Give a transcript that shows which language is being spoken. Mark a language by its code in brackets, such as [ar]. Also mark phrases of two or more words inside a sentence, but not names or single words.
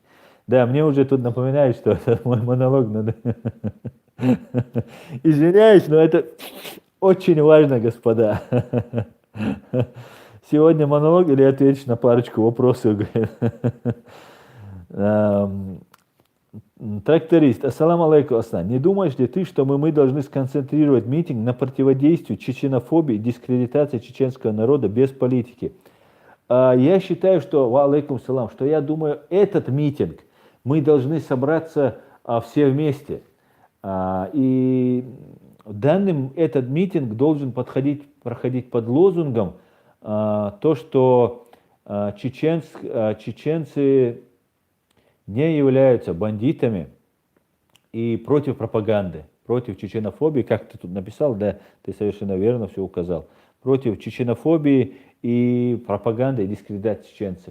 [ru] Да, мне уже тут напоминают, что это мой монолог надо. Извиняюсь, но это очень важно, господа. Сегодня монолог или ответишь на парочку вопросов? Тракторист, [ar] السلام عليكم, Аслан. [ru] Не думаешь ли ты, что мы должны сконцентрировать митинг на противодействии чеченофобии и дискредитации чеченского народа без политики? Я считаю, что, [ar] عليكم السلام, [ru] что я думаю, этот митинг мы должны собраться все вместе. И этот митинг должен проходить под лозунгом то, что чеченцы не являются бандитами и против пропаганды, против чеченофобии, как ты тут написал, да, ты совершенно верно все указал, против чеченофобии и пропаганды и дискредитации чеченцев.